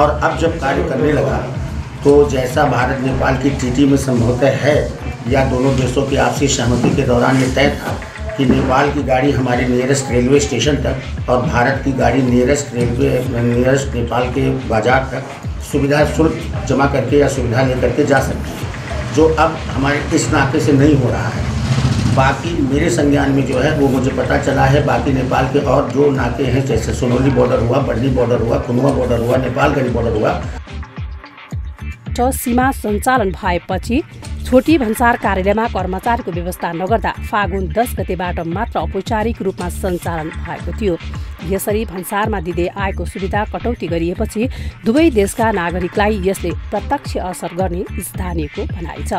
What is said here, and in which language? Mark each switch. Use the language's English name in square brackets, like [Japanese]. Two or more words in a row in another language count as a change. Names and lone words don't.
[Hindi] और अब जब कार्य करने लगा तो जैसा भारत नेपाल की ट्रीटी में समझौता है या दोनों देशों की आपसी सहमति के दौरान ये तय था कि नेपाल की गाड़ी हमारे [English] nearest railway station [Hindi] तक और भारत की गाड़ी नियरेस्ट नेपाल के बाजार तक सुविधा शुल्क जमा करके या सुविधा लेकर के जा सकती है, जो अब हमारे इस नाके से नहीं हो रहा है। बाकी मेरे संज्ञान में जो है वो मुझे पता चला है। बाकी नेपाल के और जो नाके हैं, जैसे सोनौली बॉर्डर हुआ, बर्नी बॉर्डर हुआ, खुनुआ बॉर्डर हुआ, नेपालगंज बॉर्डर हुआ, [Nepali] सीमा सञ्चालन भएपछि छोटी भन्सार कार्यालयमा कर्मचारीको व्यवस्था नगर्दा फागुन 10 गतेबाट मात्र औपचारिक रूपमा सञ्चालन भएको थियो। यसरी भन्सारमा दिँदै आएको सुविधा कटौती गरिएपछि दुवै देशका नागरिकलाई यसले प्रत्यक्ष असर गर्ने स्थानीयको भनाइ छ।